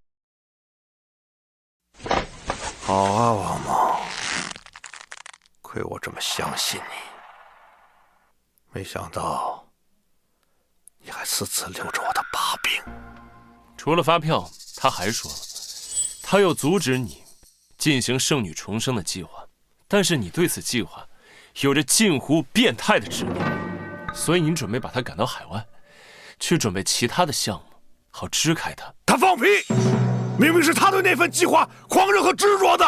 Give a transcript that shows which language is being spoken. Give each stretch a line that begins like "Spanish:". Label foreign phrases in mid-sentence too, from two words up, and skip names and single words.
Chinese: 好啊，王猛，虧我這麼相信你，沒想到你還私自留着我的把柄。除了發票，他還說了，他要阻止你進行聖女重生的計劃，但是你對此計劃有着近乎變態的執念，所以你準備把他趕到海外，去準備其他的項目，好支開他。他放屁！明明是他對那份計劃狂熱和執着的。